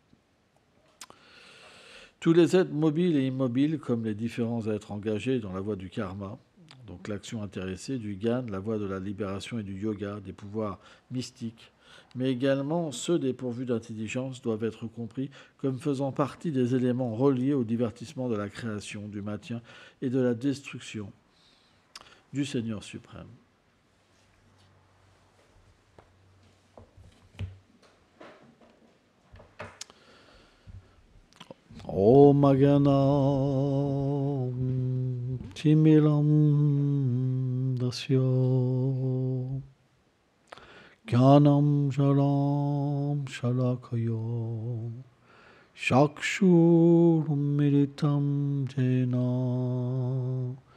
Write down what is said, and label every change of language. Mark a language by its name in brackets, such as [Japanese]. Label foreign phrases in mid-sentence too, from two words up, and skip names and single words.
[French] Tous les êtres mobiles et immobiles, comme les différents êtres engagés dans la voie du karma, donc l'action intéressée, du gyan, la voie de la libération et du yoga, des pouvoirs mystiques, mais également ceux dépourvus d'intelligence doivent être compris comme faisant partie des éléments reliés au divertissement de la création, du maintien et de la destruction du Seigneur suprême. [Sanskrit] Om Agana Timiram Dasyo Jnanam Shalam Shalakayo Shakshurum Militam Jena